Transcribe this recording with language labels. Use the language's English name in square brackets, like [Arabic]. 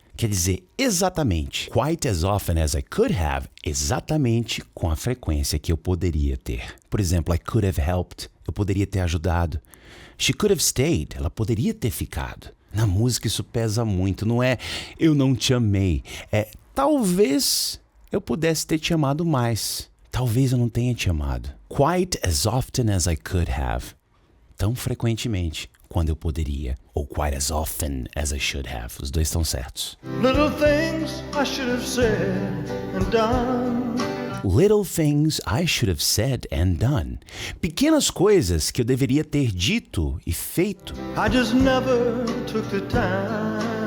[Portuguese] Quer dizer, exatamente, [English] quite as often as I could have, [Portuguese] exatamente com a frequência que eu poderia ter. Por exemplo, [English] I could have helped [Portuguese] Eu poderia ter ajudado. [English] She could have stayed. [Portuguese] Ela poderia ter ficado. Na música isso pesa muito. Não é eu não te amei. É talvez eu pudesse ter te amado mais. Talvez eu não tenha te amado. [English] Quite as often as I could have. [Portuguese] Tão frequentemente quando eu poderia. [English] Ou quite as often as I should have. [Portuguese] Os dois estão certos. [English] Little things I should have said and done. Little things I should have said and done. [Portuguese] Pequenas coisas que eu deveria ter dito e feito. [English] I just never took the time.